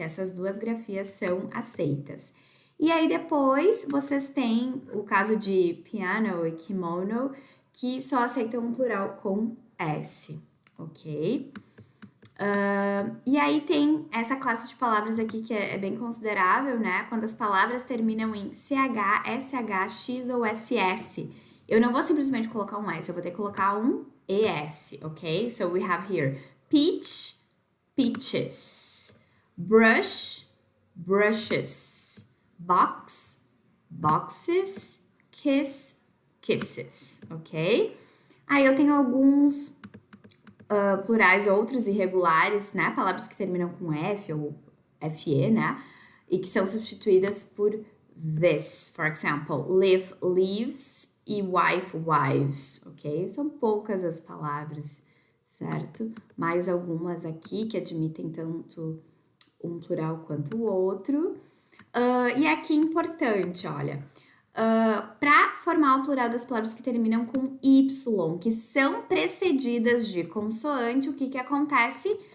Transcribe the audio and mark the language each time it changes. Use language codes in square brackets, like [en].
[pt] Essas duas grafias são aceitas. E aí depois vocês têm o caso de piano e kimono, que só aceitam um plural com S, ok? E aí tem essa classe de palavras aqui que é bem considerável, né? Quando as palavras terminam em CH, SH, X ou SS. Eu não vou simplesmente colocar um S, eu vou ter que colocar um ES, ok? [en] So we have here peach, peaches, brush, brushes, box, boxes, kiss, kisses, ok? [pt] Aí eu tenho alguns plurais outros irregulares, né? Palavras que terminam com F ou FE, né? E que são substituídas por [en] this, for example. [pt] Live, lives e wife, wives, ok? São poucas as palavras, certo? Mais algumas aqui que admitem tanto um plural quanto o outro. E aqui importante, olha, para formar o plural das palavras que terminam com Y, que são precedidas de consoante, o que que acontece?